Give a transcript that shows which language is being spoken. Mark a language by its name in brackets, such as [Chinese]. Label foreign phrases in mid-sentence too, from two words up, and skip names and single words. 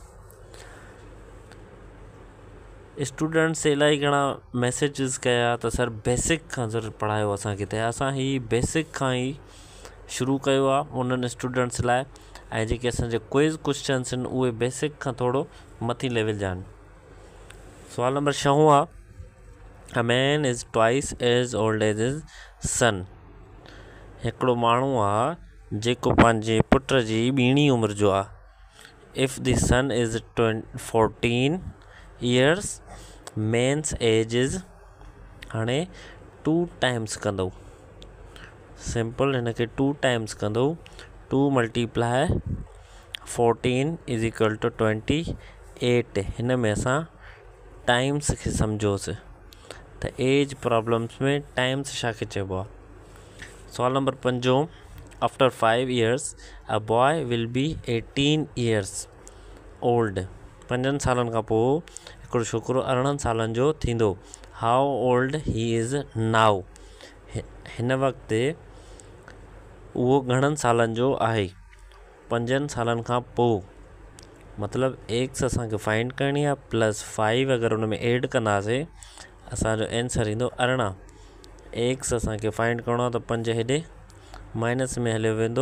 [Sindhi] स्टूडेंट्स इलाही घणा मैसेजिस कया त सर बेसिक खां ज़रूरु पढ़ायो असांखे, त असां ही बेसिक खां ई शुरू कयो आहे उन्हनि स्टूडेंट्स लाइ। ऐं जेके असांजे [English] quiz questions [Sindhi] आहिनि उहे बेसिक खां थोरो मथे लेवल जा आहिनि। सुवाल नंबर 6 आहे, [English] A man is twice as old as his son. [Sindhi] हिकिड़ो माण्हू आहे जेको पंहिंजे पुट जी ॿीणी उमिरि जो आहे। [English] If the son is 14 years, man's age is, [Sindhi] हाणे 2 टाइम्स कंदो, सिंपल हिन खे 2 टाइम्स कंदो। 2 × 14 = 28। हिन में असां टाइम्स खे सम्झोसि त [English] age problems [Sindhi] में टाइम्स छा खे चइबो आहे। सवाल नंबर 5, [English] After 5 years a boy will be 18 years old. [Sindhi] 5 सालनि खां पोइ हिकिड़ो छोकिरो 18 सालनि जो थींदो। [English] How old he is now. [Sindhi] हिन वक़्तु उहो घणनि सालनि जो आहे। 5 सालनि खां पोइ मतिलबु एक्स असांखे फाइंड करणी आहे प्लस 5 अगरि हुन में एड कंदासीं असांजो आंसर ईंदो 18। एक्स असांखे फाइंड करिणो आहे त 5 हेॾे माइनस में हलियो वेंदो।